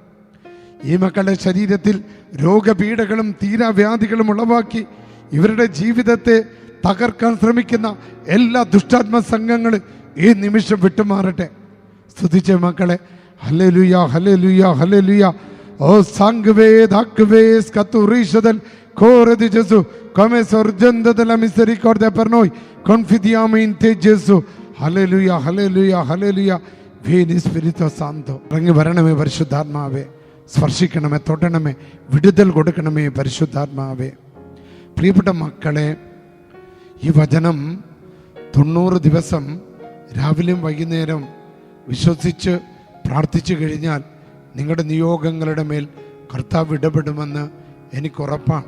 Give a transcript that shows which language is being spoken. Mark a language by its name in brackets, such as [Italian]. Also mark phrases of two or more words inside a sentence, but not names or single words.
[Malayalam] ഈ മക്കളുടെ ശരീരത്തിൽ രോഗപീഠകളും തീരാവ്യാധികളും ഉളവാക്കി ഇവരുടെ ജീവിതത്തെ തകർക്കാൻ ശ്രമിക്കുന്ന എല്ലാ ദുഷ്ടാത്മ സംഘങ്ങൾ ഈ നിമിഷം വിട്ടുമാറട്ടെ. സ്തുതിച്ച മക്കളെ, ഹല്ലേലൂയ, ഹല്ലേലൂയ, ഹല്ലേലൂയ. [Italian] O sangue e acqua che scaturisti dal cuore di Gesù come sorgendo della misericordia per noi confidiamo in te Gesù. [Malayalam] ഹല്ലേലൂയ, ഹല്ലേലൂയ, ഹല്ലേലൂയ. [Italian] Vieni Spirito Santo. [Malayalam] ഇറങ്ങി വരണമേ പരിശുദ്ധാത്മാവേ, സ്പർശിക്കണമേ, തൊടണമേ, വിടുതൽ കൊടുക്കണമേ പരിശുദ്ധാത്മാവേ. പ്രിയപ്പെട്ട മക്കളെ, ഈ വചനം 90 ദിവസം രാവിലെയും വൈകുന്നേരം വിശ്വസിച്ച് പ്രാർത്ഥിച്ചു കഴിഞ്ഞാൽ നിങ്ങളുടെ നിയോഗങ്ങളുടെ മേൽ കർത്താവ് ഇടപെടുമെന്ന് എനിക്കുറപ്പാണ്.